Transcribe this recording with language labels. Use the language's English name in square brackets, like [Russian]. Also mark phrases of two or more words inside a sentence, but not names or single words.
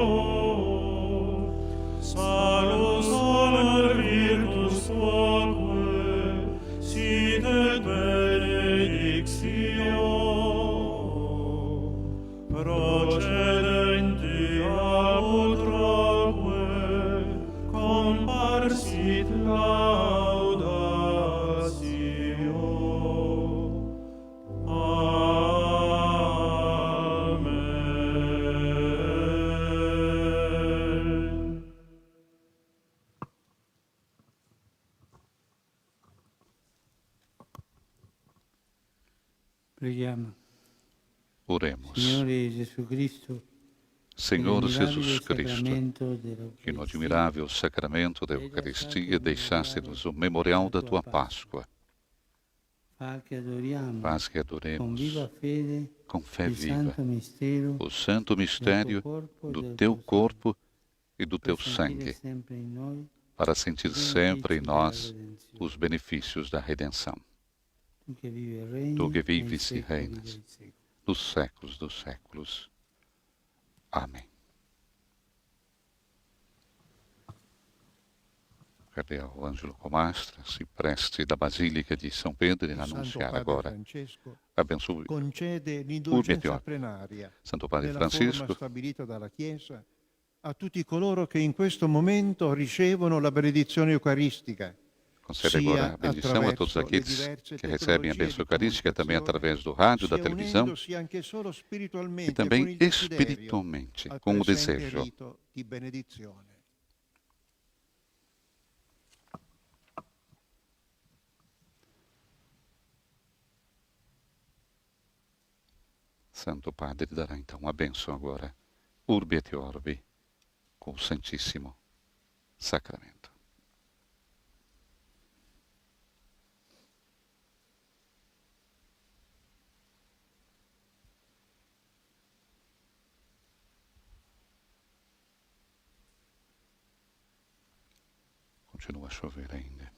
[Latin] salus honor virtus tuaque, sit et benedictio, procedenti ab utraque, comparsit laudatio. Amen. [Italian] Preghiamo. [Portuguese] oremos. [Italian] Signore Gesù Cristo, [Portuguese] Senhor Jesus Cristo, [Italian] sacramento [Portuguese] que no [Italian] dell'Eucaristia, [Portuguese] admirável sacramento da Eucaristia deixaste-nos o memorial da tua Páscoa. [Italian] fa che adoriamo [Portuguese] Faz que [Italian] con [Portuguese] adoremos [Italian] viva fede [Portuguese] com fé [Italian] il [Portuguese] viva [Italian] santo mistero [Portuguese] o santo mistério do teu corpo e do teu sangue, [Italian] sempre in noi [Portuguese] para sentir sempre em nós os benefícios da redenção. [Italian] tu che vivi e regni [Portuguese] Tu que [Italian] nei [Portuguese] vives e [Italian] secoli [Portuguese] reinas [Italian] dei secoli. [Portuguese] dos séculos dos séculos. Amém. Cardeal Ângelo Comastra [Italian] si presti [Portuguese] da Basílica di São Pedro in [Italian] Santo annunciare Padre [Portuguese] agora. [Italian] Francesco [Portuguese] Abençoe [Italian] concede [Latin] Urbi et [Italian] l'indulgenza [Latin] Orbi. [Italian] plenaria [Portuguese] Santo Padre [Italian] nella forma [Portuguese] Francisco, [Italian] stabilita dalla Chiesa a tutti coloro che in questo momento ricevono la benedizione eucaristica, [Portuguese] concede agora a bendição a todos [Italian] attraverso le [Portuguese] aqueles [Italian] diverse [Portuguese] que recebem a [Italian] tecnologie [Portuguese] bênção [Italian] di [Portuguese] eucarística também [Italian] comunicazione, [Portuguese] através do rádio, da [Italian] sia [Portuguese] televisão [Italian] unendosi anche solo [Portuguese] e [Italian] spiritualmente con [Portuguese] também [Italian] il desiderio [Portuguese] espiritualmente, [Italian] al [Portuguese] com o [Italian] presente [Portuguese] desejo. [Italian] rito di benedizione. [Portuguese] Santo Padre dará então a bênção agora, [Latin] Urbi et Orbi, [Portuguese] com o Santíssimo Sacramento. Continua a chover ainda.